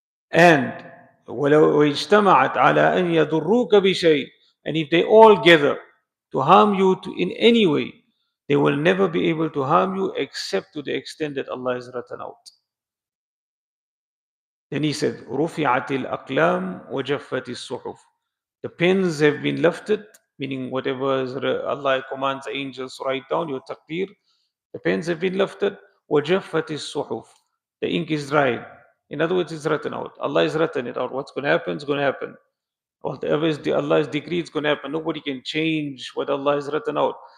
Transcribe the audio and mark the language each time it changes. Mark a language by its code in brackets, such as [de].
[en] And [ar] ولو اجتمعت على أن يضروك بشيء, [en] and if they all gather to harm you in any way, they will never be able to harm you except to the extent that Allah is written out. Then he said, [ar] رفعت الأقلام وجفت الصحف. [en] The pens have been lifted, meaning whatever Allah commands angels to write down, your taqdeer, the pens have been lifted. [ar] وجفت الصحف. [en] The ink is dried. In other words, it's written out. Allah has written it out. What's going to happen is going to happen. Whatever is Allah's decree is going to happen. Nobody can change what Allah has written out.